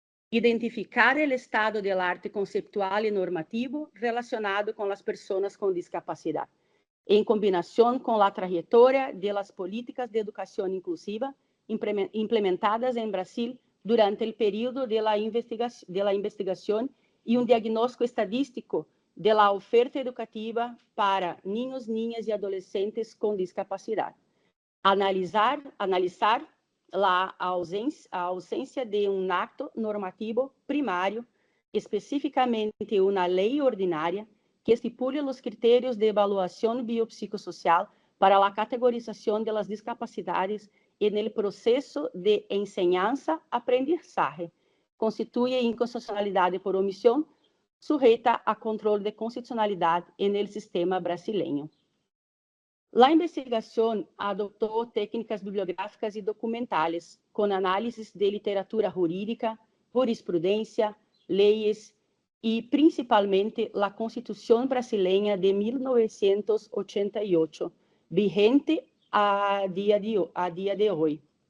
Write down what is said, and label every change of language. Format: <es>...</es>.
<es>Identificar el estado del arte conceptual y normativo relacionado con las personas con discapacidad, en combinación con la trayectoria de las políticas de educación inclusiva implementadas en Brasil durante el periodo de la investigación y un diagnóstico estadístico de la oferta educativa para niños, niñas y adolescentes con discapacidad.</es> <pt>Analizar a ausência de um acto normativo primário, especificamente uma lei ordinária, que estipule os critérios de avaliação biopsicossocial para a categorização das discapacidades no processo de enseñanza-aprendizaje, constitui inconstitucionalidade por omissão, sujeita a controle de constitucionalidade no sistema brasileiro.</pt> <es>La investigación adoptó técnicas bibliográficas y documentales con análisis de literatura jurídica, jurisprudencia, leyes y principalmente la Constitución brasileña de 1988, vigente a día de hoy.</es>